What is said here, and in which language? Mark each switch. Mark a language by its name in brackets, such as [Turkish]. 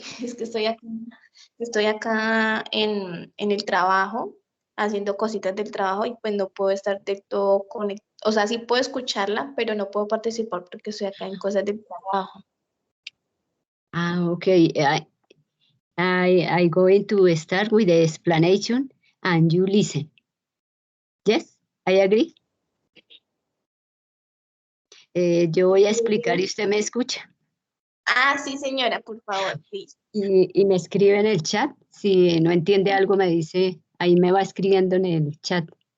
[Spanish] es que estoy acá en el trabajo, haciendo cositas del trabajo y pues no puedo estar del todo conectada. O sea, sí puedo escucharla, pero no puedo participar porque estoy acá en cosas del trabajo. [English] okay. I going to start with the explanation and you listen. Yes, I agree. [Spanish] Yo voy a explicar y usted me escucha. Ah, sí, señora, por favor, please. Y me escribe en el chat. Si no entiende algo, me dice, ahí me va escribiendo en el chat.